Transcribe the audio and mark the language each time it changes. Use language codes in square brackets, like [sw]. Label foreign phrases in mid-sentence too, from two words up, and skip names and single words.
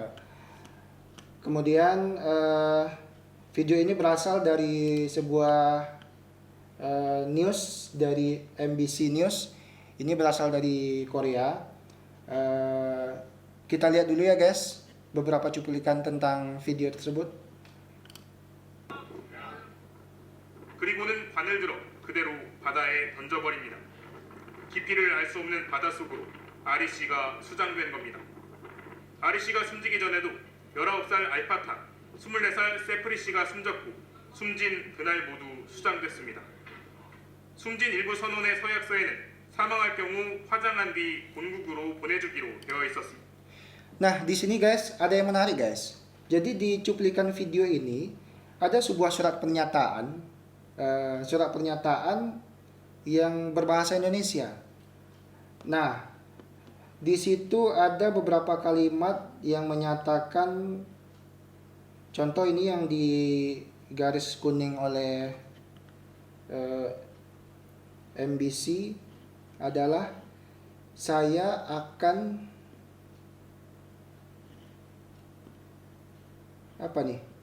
[id] Kemudian video ini berasal dari sebuah news dari MBC News. Ini berasal dari Korea. Kita lihat dulu ya guys beberapa cuplikan tentang video tersebut. [ko] 그리고는 관을 들어 그대로 바다에 던져버립니다. 깊이를 알 수 없는 바다 속으로 아리 씨가 수장된 겁니다. 아리 씨가 숨지기 전에도 19살 알파타, 24살 세프리 씨가 숨졌고 숨진 그날 모두 수장됐습니다. 숨진 일부 선원의 서약서에는 사망할 경우 화장한 뒤 본국으로 보내주기로 되어 있었습니다. [id] Nah, di sini guys ada yang menarik guys. Jadi di cuplikan video ini ada sebuah surat pernyataan yang berbahasa Indonesia. Nah, di situ ada beberapa kalimat yang menyatakan, contoh ini yang di garis kuning oleh MBC adalah saya akan apa nih?